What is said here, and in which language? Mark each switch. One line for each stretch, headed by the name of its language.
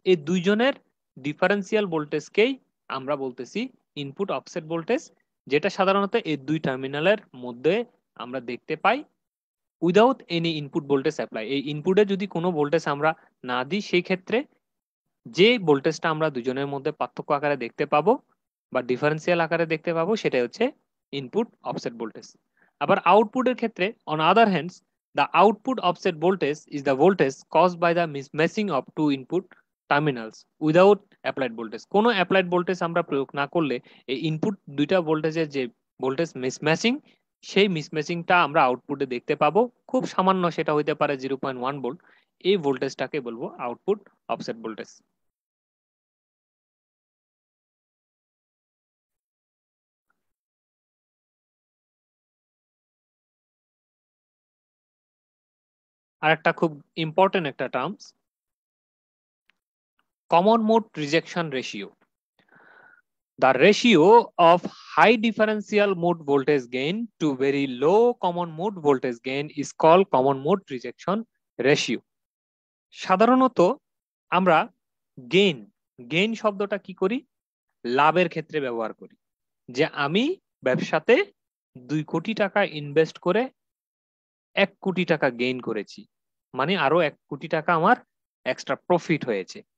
Bangla: এই দুইজনের ডিফারেন্সিয়াল ভোল্টেজকেই আমরা বলতেছি ইনপুট অফসেট ভোল্টেজ, যেটা সাধারণত এই দুই টার্মিনালের মধ্যে আমরা দেখতে পাই
English: Without any input voltage apply.
Bangla: এই ইনপুটে যদি কোনো ভোল্টেজ আমরা না দিই, সেই ক্ষেত্রে যে ভোল্টেজটা আমরা দুজনের মধ্যে পার্থক্য আকারে দেখতে পাবো বা ডিফারেন্সিয়াল আকারে দেখতে পাবো, সেটাই হচ্ছে ইনপুট অফসেট ভোল্টেজ। আবার আউটপুটের ক্ষেত্রে
English: On other hands the output offset voltage is the voltage caused by the mismatching of two input terminals without applied voltage।
Bangla: কোনো অ্যাপ্লাইড ভোল্টেজ আমরা প্রয়োগ না করলে এই ইনপুট দুইটা ভোল্টেজের যে ভোল্টেজ মিসম্যাচিং, সেই মিসম্যাচিংটা আমরা আউটপুটে দেখতে পাবো, খুব সামান্য, সেটা হইতে পারে 0.1 ভোল্ট। এই ভোল্টেজটাকে বলবো আউটপুট অফসেট ভোল্টেজ। আর একটা খুব ইম্পর্টেন্ট একটা terms, common mode rejection ratio.
English: The ratio of high differential mode voltage gain to very low common mode voltage gain is called common mode rejection ratio।
Bangla: সাধারণত আমরা gain gain শব্দটা কি করি, লাভের ক্ষেত্রে ব্যবহার করি, যে আমি ব্যবসাতে 2 কোটি টাকা ইনভেস্ট করে 1 কোটি টাকা গেইন করেছি, মানে আরো 1 কোটি টাকা আমার এক্সট্রা প্রফিট হয়েছে।